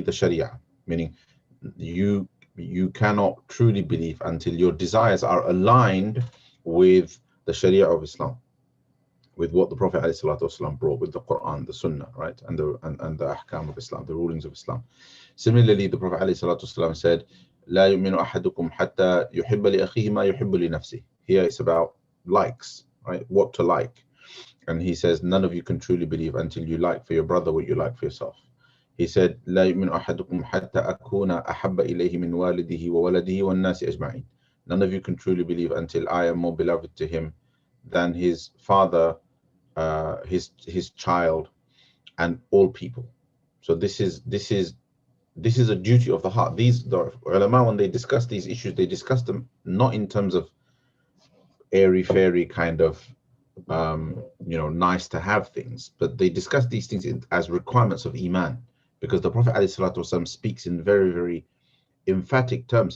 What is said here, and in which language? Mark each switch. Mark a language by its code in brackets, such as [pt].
[en] the Sharia, meaning you cannot truly believe until your desires are aligned with the Sharia of Islam, with what the Prophet ﷺ brought, with the Quran, the Sunnah, right, and the ahkam of Islam, the rulings of Islam. [ar] Similarly, the Prophet ﷺ said, لا يؤمن أحدكم حتى يحب لأخيه ما يحب لنفسه. [en] Here it's about likes, right, what to like. And he says, none of you can truly believe until you like for your brother what you like for yourself. [ar] He said, لا يؤمن أحدكم حتى أكون أحب إليه من والده وولده والناس أجمعين. [en] None of you can truly believe until I am more beloved to him than his father, his child, and all people. So this is a duty of the heart. The ulama, when they discuss these issues, they discuss them not in terms of airy-fairy kind of nice to have things, but they discuss these things as requirements of Iman, because the Prophet ﷺ speaks in very, very emphatic terms.